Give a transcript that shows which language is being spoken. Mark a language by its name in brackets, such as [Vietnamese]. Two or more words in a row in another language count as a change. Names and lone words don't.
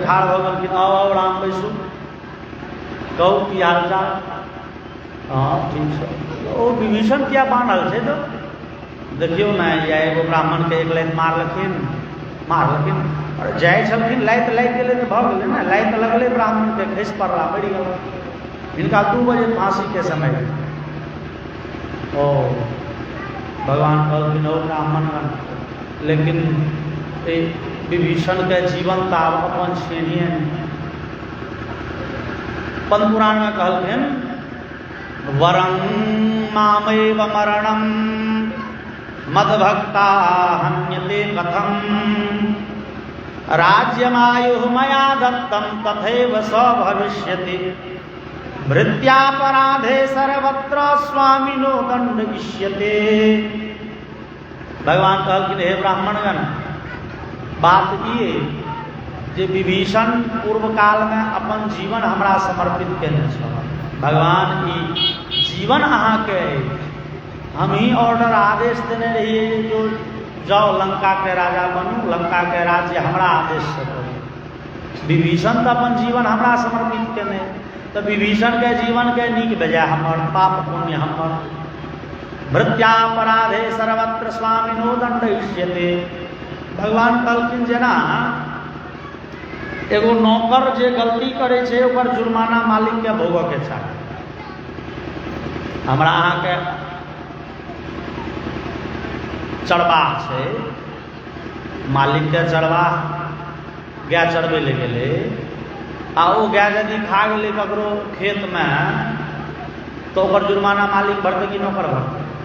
[Maithili] ठाढ़ भऽ गेलखिन आओ राम बैसू कहू की हाल चाल हाँ ठीक छै ओ विभीषण किया बान्हल छै तो देखियो ना या एगो ब्राह्मण के एक लाइन मारलखिन और जाइ छलखिन लाइत लागि गेलै तऽ भऽ गेलै ने लाइत लगलै ब्राह्मण के खसि पड़ला मरि गेल हिनका 2 बजे फांसी के समय ओ भगवान कहलखिन ओ ब्राह्मण लेकिन विभीषण के जीवन तो आब अपन छेनिए पद्म पुराण में कहलखिन [Sanskrit] वरं मामेव मरणं मद्भक्ता हन्यते कथम राज्यमायुः मया दत्तं तथैव स भविष्यति भृत्यापराधे सर्वत्र स्वामिनो दंड इष्यते। [Maithili] भगवान कहलखिन हे ब्राह्मणगण बात ये जे विभीषण पूर्व काल में अपन जीवन हमरा समर्पित केने छल भगवान ई जीवन अहाँ के हम ही ऑर्डर आदेश देने रहिए जो जाओ लंका के राजा बनू लंका के राज्य हमरा आदेश से करू। विभीषण तो अपन जीवन हमरा समर्पित केने तो विभीषण के जीवन के नीक बेजाय हमर पाप पुण्य हमर [Sanskrit] भृत्यापराधे सर्वत्र स्वामिनो दंड इष्यते। [Maithili] भगवान कहलखिन जेना एगो नौकर जे गलती करे छे ओकर जुर्माना मालिक के भोगऽ के चाही। हमरा अहाँ के चरवाह छै, मालिक के चरवाह गाय चरबै ले गेलै आ ओ गाय यदि खा गेलै ककरो खेत में तो ओकर जुर्माना मालिक भरतै कि नौकर भरतै?